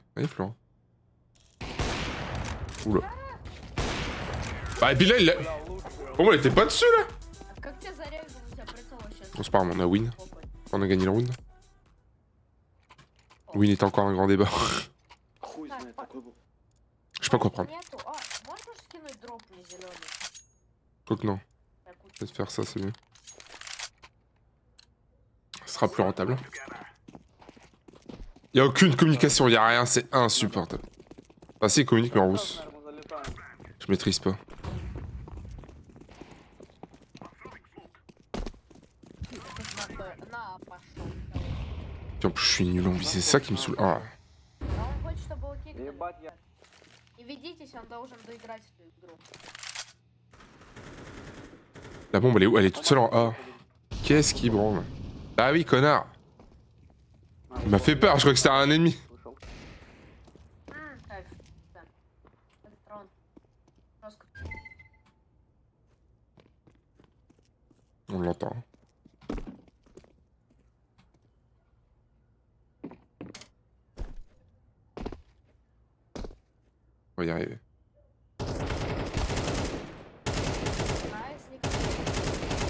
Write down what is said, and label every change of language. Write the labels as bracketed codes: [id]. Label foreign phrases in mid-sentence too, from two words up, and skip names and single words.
[fr] Allez, Florent. Oula. Bah, et puis là, il a... [ru] Бля, лучше. [fr] Pour moi, il était pas dessus, là. [ru] А как тебя зарезал? У тебя прицел сейчас. [fr] Bon, c'est pas grave, on a win. [ru] Попой. [fr] On a gagné le round. Win est encore un grand débat. [ru] Хуй знает, такой был. [fr] Je sais pas quoi prendre. [ru] Нету. А, можешь скинуть дроп мне зеленый? [fr] Quoique non. [ru] Так, вот. [fr] Peut-être faire ça, c'est mieux. sera plus rentable. Y a aucune communication, y a rien, c'est insupportable. Ah si, il communique mais en russe. [ru] Наверное, залетаем. [fr] Je maîtrise pas. [ru] На, пошел. [fr] Puis en plus, je suis nul en vie, c'est ça qui me saoule. Ah. [ru] А он хочет, чтобы его кикнули. Ебать, я... Не ведитесь, он должен доиграть эту игру. [fr] La bombe, elle est où? Elle est toute seule en A. Qu'est-ce qui branle? Ah oui, connard. Il m'a fait peur, je crois que c'était un ennemi. [ru] Вышел. Кайф. Да. Электрон. Жестко. [fr] On l'entend. On va y arriver. [ru] Найс, Никита.